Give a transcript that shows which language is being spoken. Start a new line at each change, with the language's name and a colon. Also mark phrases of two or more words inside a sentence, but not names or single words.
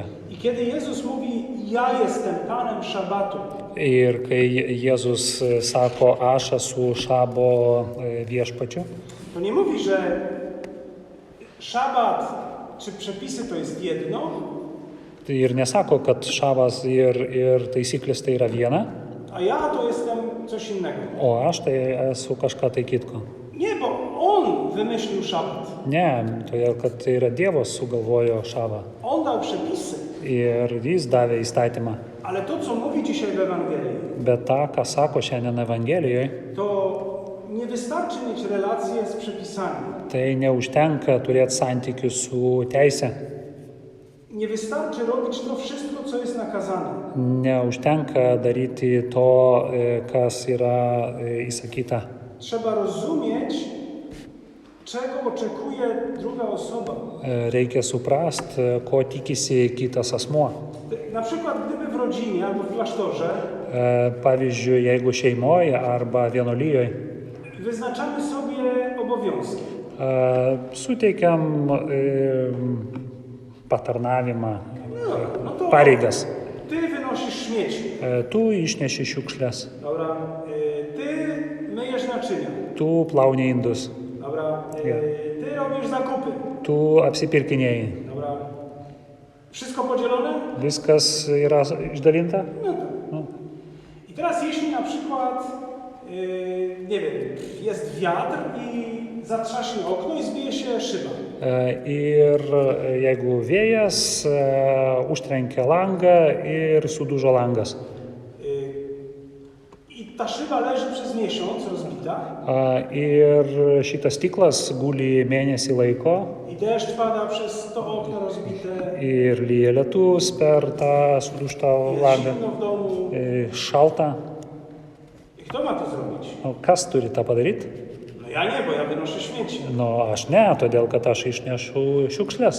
Polish: I kiedy Jezus mówi, ja jestem Panem szabatu,
Lithuanian: Ir kai Jėzus sako, aš esu šabo viešpačiu,
Polish: to nie mówi, że szabat czy przepisy to jest jedno,
Lithuanian: tai ir nesako, kad šabas ir taisyklės tai yra viena,
Polish: a ja to jestem coś innego.
Lithuanian: o aš tai esu kažką tai kitko.
Polish: Nie, bo On wymyślił szabat.
Lithuanian: Ne, todėl kad tai yra Dievas sugalvojo šabą
Polish: On dał przepisy,
Lithuanian: ir jis davė įstatymą.
Polish: ale to, co mówi dzisiaj w Ewangelii,
Lithuanian: Bet tą, ką sako šiandien Evangelijoje,
Polish: to nie wystarczy mieć relacje z przepisami.
Lithuanian: tai neužtenka turėti santykius su teise.
Polish: Nie wystarczy robić to wszystko, co jest nakazane.
Lithuanian: Neužtenka daryti to, kas yra įsakyta.
Polish: Trzeba rozumieć, czego oczekuje druga osoba.
Lithuanian: Reikia suprast, ko tikisi kitas asmuo.
Polish: Na przykład, gdyby w rodzinie albo w klasztorze
Lithuanian: Pavyzdžiui, jeigu šeimoje arba vienuolijoje
Polish: wyznaczamy sobie obowiązki.
Lithuanian: suteikiam patarnavimą,
Polish: No to
Lithuanian: pareigas.
Polish: ty wynosisz śmieci.
Lithuanian: Tu išneši šiukšles,
Polish: Dobra, ty myjesz naczynia.
Lithuanian: tu plauni indus,
Polish: Dobra, ty robisz zakupy.
Lithuanian: tu apsipirkinėjai.
Polish: Dobra. Wszystko podzielone?
Lithuanian: Viskas yra išdalinta?
Polish: No tak.
Lithuanian: No.
Polish: I teraz jeśli na przykład, nie wiem, jest wiatr i zatrzaśnie okno i zbije się szyba.
Lithuanian: Ir jeigu vėjas užtrenkia langą ir sudužo langas.
Polish: I ta szyba leży przez miesiąc rozbita
Lithuanian: Ir šitas stiklas guli mėnesį laiko
Polish: i deszcz pada przez to okno rozbite,
Lithuanian: ir lyja lietus per tą sudužtą
Polish: jest
Lithuanian: langą.
Polish: zimno w domu.
Lithuanian: Šalta.
Polish: I kto ma to zrobić?
Lithuanian: O, kas turi tą padaryti?
Polish: No ja nie, bo ja wynoszę śmieci.
Lithuanian: No, aš ne, todėl kad aš išnešu šiukšles.